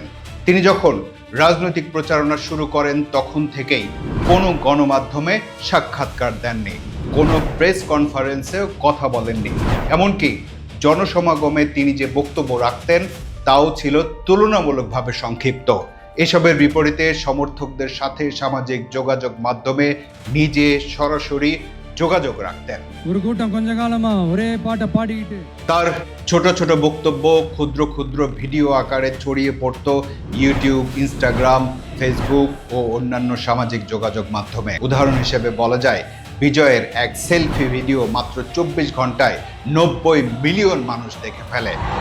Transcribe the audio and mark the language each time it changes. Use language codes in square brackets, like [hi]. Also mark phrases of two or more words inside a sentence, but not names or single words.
[bn] তিনি যখন রাজনৈতিক প্রচারণা শুরু করেন তখন থেকেই কোনো গণমাধ্যমে সাক্ষাৎকার দেননি, কোনো [en] press conference-এও [bn] কথা বলেননি। এমনকি জনসমাগমে তিনি যে বক্তব্য রাখতেন তাও ছিল তুলনামূলকভাবে সংক্ষিপ্ত। এসবের বিপরীতে সমর্থকদের সাথে সামাজিক যোগাযোগ মাধ্যমে নিজে সরাসরি যোগাযোগ রাখতেন। [ta] ஒரு கூட்டம் கொஞ்ச காலமா ஒரே பாட்டை பாடிக்கிட்டு [bn] তার ছোট ছোট বক্তব্য ক্ষুদ্র ক্ষুদ্র ভিডিও আকারে ছড়িয়ে পড়ত ইউটিউব, ইনস্টাগ্রাম, ফেসবুক ও অন্যান্য সামাজিক যোগাযোগ মাধ্যমে। উদাহরণ হিসেবে বলা যায় বিজয়ের এক [en] selfie video [bn] মাত্র 24 ঘন্টায় 90 মিলিয়ন মানুষ দেখে ফেলে।